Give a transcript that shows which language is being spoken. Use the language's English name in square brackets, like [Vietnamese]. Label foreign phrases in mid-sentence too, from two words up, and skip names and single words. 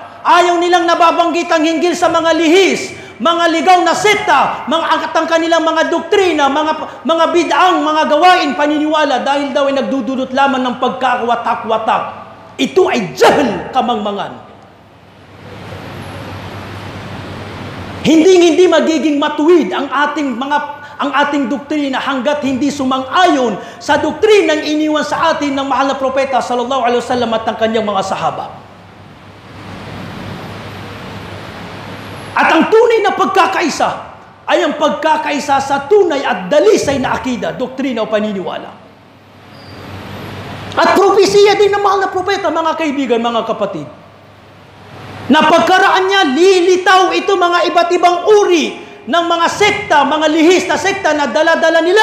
[Filipino] Ayaw nilang nababanggit ang hinggil sa mga lihis, mga ligaw na sekta, mga ang kanilang mga doktrina, mga bid'ang, mga gawain, paniniwala, dahil daw ay nagdudulot lamang ng pagkakawatak-watak. Ito ay jahl, kamangmangan. Hindi magiging matuwid ang ating doktrina hanggat hindi sumang-ayon sa doktrinang iniwan sa atin ng mahal na propeta [Arabic] صلى الله عليه وسلم [Filipino] at ng kanyang mga sahaba. At ang tunay na pagkakaisa ay ang pagkakaisa sa tunay at dalisay na akida, doktrina o paniniwala. At propesiya din ng mahal na propeta, mga kaibigan, mga kapatid, na pagkaraan niya, lilitaw ito mga iba't ibang uri ng mga sekta, mga lihis na sekta na dala-dala nila.